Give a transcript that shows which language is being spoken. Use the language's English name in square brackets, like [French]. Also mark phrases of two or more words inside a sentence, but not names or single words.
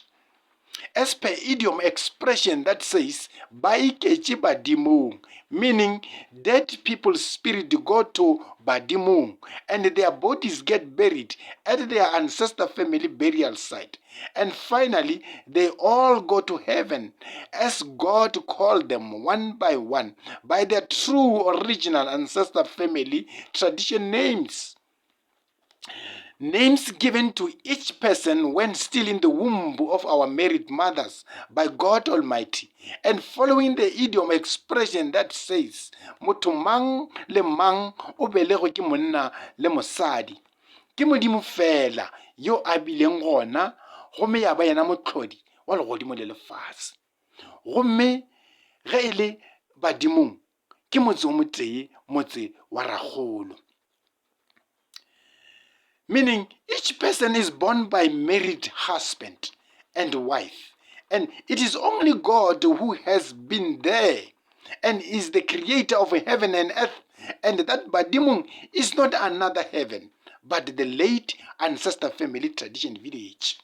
[English] As per idiom expression that says [Tswana] baikechi badimong, [English] meaning dead people's spirit go to badimong and their bodies get buried at their ancestor family burial site, and finally they all go to heaven as God called them one by one by their true original ancestor family tradition names. Names given to each person when still in the womb of our married mothers by God Almighty, and following the idiom expression that says [Tswana] motho mang le mang o belegwe ke monna le mosadi, ke modimo fela yo a bileng gona gomme ya ba yena motlhodi wa legodimo le lefatshe. [Northern Sotho] Gomme ge e le badimong ke motse o motee Motse wa Rakgolo. [English] Meaning each person is born by married husband and wife, and it is only God who has been there and is the creator of heaven and earth, and that badimung is not another heaven but the late ancestor family tradition village.